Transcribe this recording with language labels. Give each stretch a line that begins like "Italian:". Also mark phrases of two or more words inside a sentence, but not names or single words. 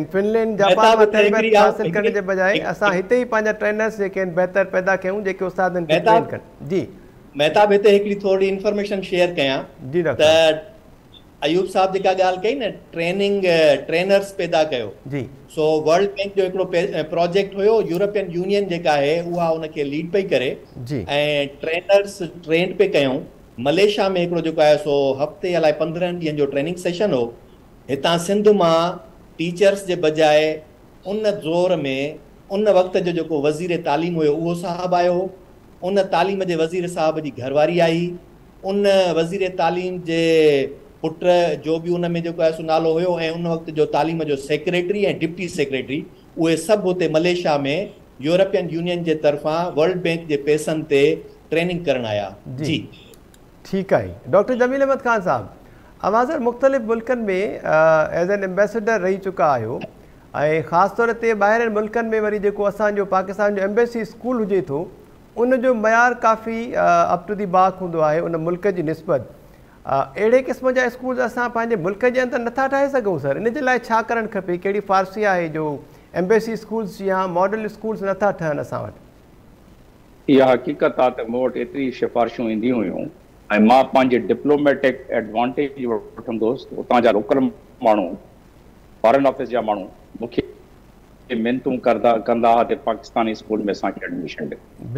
Sindhi: फिनलैंड, जापान में तरबियत हासिल करण जे बजाए असां हिते ई पंहिंजा ट्रेनर्स जेके आहिनि बहितर पैदा कयूं, जेके उस्तादनि खे ट्रेन कनि। जी महताब, हिते हिकिड़ी थोरी
English: information share
Sindhi: कयां। जी डॉक्टर अयूब साहब जेका ॻाल्हि कई न,
English: training trainers
Sindhi: पैदा कयो। जी सो वर्ल्ड बैंक जो हिकिड़ो प्रोजेक्ट हुयो, यूरोपियन यूनियन जेका आहे उहा उनखे लीड पई करे ऐं
English: trainers trained
Sindhi: पे कयूं। मलेशिया में हिकिड़ो जेको आहे सो हफ़्ते अलाए 15 ॾींहंनि जो
English: training session
Sindhi: हो। हितां सिंध मां टीचर्स जे बजाए उन ज़ोर में उन वक़्त जो जेको वज़ीर तालीम हुयो उहो साहब आयो, उन तालीम जे वज़ीर साहब जी घरवारी आई, उन वज़ीर तालीम जे पुट जो बि उन में जेको आहे सो नालो हुयो, ऐं उन वक़्त जो तालीम जो सेक्रेटरी ऐं
English: deputy secretary,
Sindhi: उहे सभु हुते मलेशिया में यूरोपियन यूनियन जे तरफ़ां वर्ल्ड बैंक जे पैसनि ते ट्रेनिंग करण आया। जी ठीकु आहे। डॉक्टर जमील अहमद ख़ान साहब, अवाज़र मुख़्तलिफ़ मुल्कनि में
English: as an ambassador
Sindhi: रही चुका आहियो, ऐं ख़ासि तौर ते ॿाहिरनि मुल्कनि में वरी जेको असांजो पाकिस्तान जो
English: embassy school
Sindhi: हुजे थो, उन जो मयार काफ़ी
English: up to the mark
Sindhi: हूंदो आहे उन मुल्क जी निस्बत। अहिड़े क़िस्म जा स्कूल असां पंहिंजे मुल्क जे अंदरि नथा ठाहे सघूं सर? इन जे लाइ छा करणु खपे? कहिड़ी फारसी आहे जो
English: embassy schools
Sindhi: या
English: model schools
Sindhi: नथा ठहनि असां वटि? इहा हक़ीक़त आहे त मूं वटि एतिरी सिफ़ारिशूं ईंदियूं हुयूं ऐं मां पंहिंजे
English: diplomatic advantage
Sindhi: वठंदुसि। उतां जा लोकल माण्हू,
English: Foreign Office
Sindhi: जा माण्हू मूंखे मिनतूं कंदा हुआ त पाकिस्तानी स्कूल में असांखे एडमिशन ॾियो।